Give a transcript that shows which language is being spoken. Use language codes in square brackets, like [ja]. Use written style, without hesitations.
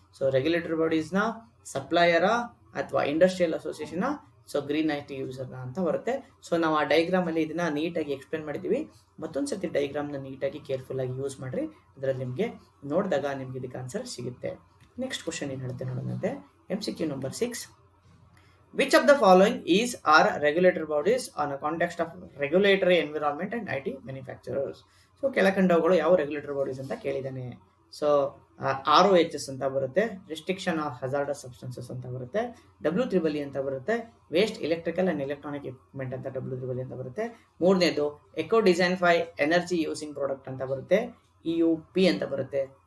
[kn] So regulatory bodies ನ, supplier ಅಥವಾ industrial association, so green IT user ಅಂತ ಬರುತ್ತೆ. ಸೊ ನಾವು ಆ ಡೈಗ್ರಾಮ್ ಅಲ್ಲಿ ಇದನ್ನ ನೀಟಾಗಿ ಎಕ್ಸ್ಪ್ಲೇನ್ ಮಾಡಿದೀವಿ. ಮತ್ತೊಂದ್ಸತಿ ಡೈಗ್ರಾಮ್ ನ ನೀಟಾಗಿ ಕೇರ್ಫುಲ್ ಆಗಿ ಯೂಸ್ ಮಾಡ್ರಿ, ಅದರಲ್ಲಿ ನಿಮ್ಗೆ ನೋಡಿದಾಗ ನಿಮ್ಗೆ ಇದಕ್ಕೆ ಆನ್ಸರ್ ಸಿಗುತ್ತೆ. ನೆಕ್ಸ್ಟ್ ಕ್ವಶನ್ ಏನ್ ಹೇಳುತ್ತೆ ನೋಡೋಣಂತೆ, MCQ number 6. [en] Which of the following are regulatory bodies on a context of regulatory environment and IT manufacturers? [kn] So ಕೆಳಕಂಡವುಗಳು ಯಾವ ರೆಗ್ಯುಲೇಟರಿ ಬಾಡೀಸ್ ಅಂತ ಕೇಳಿದಾನೆ. ಸೊ ROHS ಅಂತ ಬರುತ್ತೆ, ರಿಸ್ಟ್ರಿಕ್ಷನ್ ಆಫ್ ಹಜಾರ್ಡಸ್ ಸಬ್ಸ್ಟೆನ್ಸಸ್ ಅಂತ ಬರುತ್ತೆ, WEEE ಅಂತ ಬರುತ್ತೆ, waste electrical and electronic equipment ಅಂತ WEEE ಅಂತ ಬರುತ್ತೆ. ಮೂರನೇದು eco design five energy using product ಅಂತ ಬರುತ್ತೆ, EUP ಅಂತ ಬರುತ್ತೆ.